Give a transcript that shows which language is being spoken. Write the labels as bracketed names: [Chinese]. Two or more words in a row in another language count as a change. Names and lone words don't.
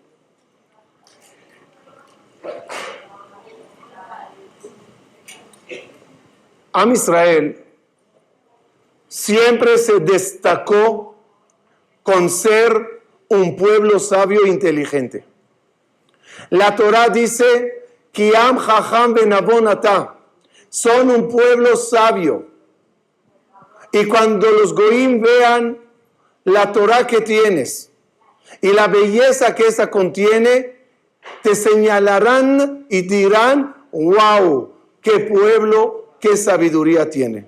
[Hebrew] עם ישראל [Spanish] siempre se destacó con ser un pueblo sabio e inteligente. La Torah dice, [Hebrew] כי עם חכם ונבון אתה, [Spanish] son un pueblo sabio. Y cuando los goim vean la Torah que tienes y la belleza que esa contiene, te señalarán y dirán, wow, qué pueblo, qué sabiduría tiene.